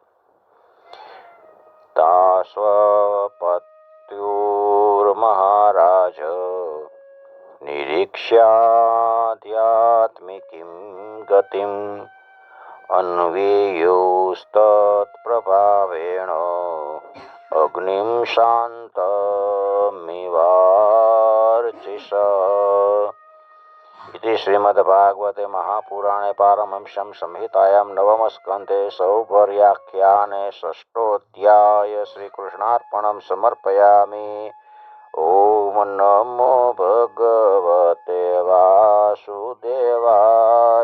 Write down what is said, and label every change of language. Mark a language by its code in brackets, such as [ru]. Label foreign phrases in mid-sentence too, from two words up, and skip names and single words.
[sa] तास्वपत्युर महाराज निरीक्ष्याध्यात्मिकीम गतिम अन्वेयोस्तत प्रभावेण अग्निम शांतमिवार्चिष. इति श्रीमद्भागवते महापुराणे पारमहंस्यां संहितायां नवम स्कन्धे सौभर्याख्याने षष्ठोऽध्याय श्रीकृष्णार्पणं समर्पयामि. ओम नमो भगवते वासुदेवाय.